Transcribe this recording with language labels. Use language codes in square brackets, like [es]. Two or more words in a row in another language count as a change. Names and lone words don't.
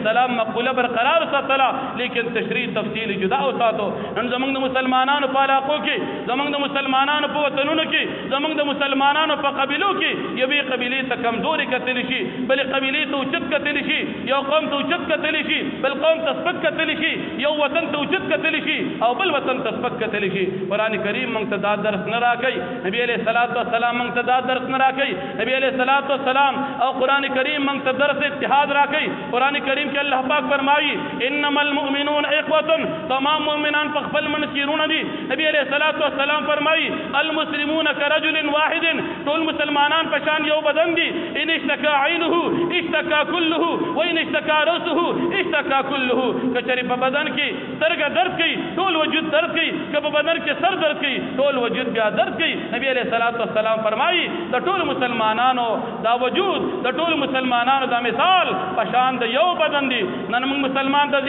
[ps] السلام مقوله برقرار ساتله لیکن تشریع تفصیل جدا وساتو نن زمونږ د مسلمانانو په علاقو کې زمونږ د مسلمانانو په وطنونو کې زمونږ د مسلمانانو په قبيلو کې یوې قبيله ته کمزوري کتل شي بل قبيله ته اوچت کتل شي یو قوم ته اوچت کتل شي بل قوم ته سپک کتل شي یو وطن ته اوچت کتل شي او بل وطن ته سپک کتل شي قران کریم موږ ته دا درس نه راکړي نبی [ar] عليه الصلاه والسلام [ps] موږ ته دا درس نه راکړي نبی [ar] عليه الصلاه والسلام [ps] او قران کریم موږ ته درس اتحاد راکړي قران کریم کې الله پاک فرمایي [ar] انما المؤمنون اخوه [ps] تمام مؤمنان په خپل من کېرونه دي نبی [ar] عليه الصلاه والسلام [ps] فرمایي [ar] المسلمون كرجل واحد [ps] ټول مسلمانان پشان یو بدن دي [ar] ان اشتكى عينه اشتكى كله وان اشتكى راسه اشتكى كله [ps] کچری په بدن کې سترګه درد کوي ټول وجود درد کوي که په بدن کې سر درد کوي ټول وجود بیا درد کوي نبی [ar] عليه الصلاه والسلام [ps] فرمایي د ټول مسلمانانو دا وجود د ټول مسلمانانو دا مثال پشان د یو بدن دي نن موږ مسلمان د